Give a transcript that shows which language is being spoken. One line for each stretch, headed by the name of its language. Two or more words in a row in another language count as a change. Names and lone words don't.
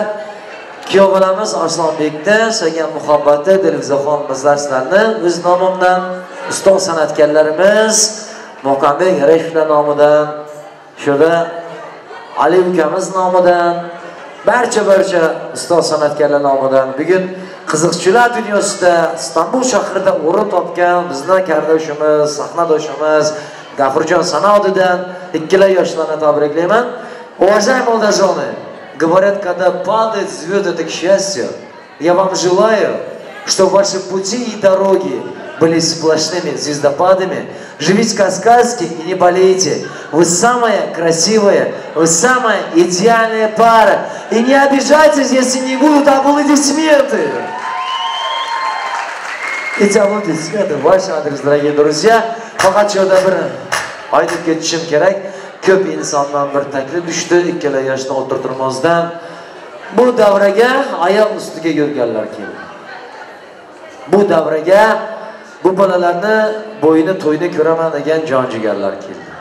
Uzbek: Kuyov bolamiz Arslonbekda sevgan muhabbati Dilfuzaxon bizlarni o'z nomimdan, ustoz san'atkorlarimiz Muqaddam Yarashevlar nomidan, shunda Ali ukamiz nomidan, barcha ustoz san'atkorlar nomidan bugun qiziqchilar dunyosida Istanbul shahrida o'rin topgan bizning kardoshimiz, sahnadoshimiz G'afurjon Sanodidan ikkala yoshlarni tabriklayman.
Russian: Уважаемые молодожены, говорят, когда падает звезды, это к счастью. Я вам желаю, чтобы ваши пути и дороги были сплошными звездопадами. Живите как сказки и не болейте. Вы самая красивая, вы самая идеальная пара. И не обижайтесь, если не будут аплодисменты. Эти аплодисменты в ваш адрес, дорогие друзья.
Uzbek: Faqat yo'lda bir aytib ketishim kerak. Ko'p insondan bir taklif tushdi, ikkala yoshni o'tirtirmasdan bu davraga ayol ustiga yurganlar keldi. Bu davraga bu bolalarni bo'yini to'yni ko'raman degan jonjigarlar keldi.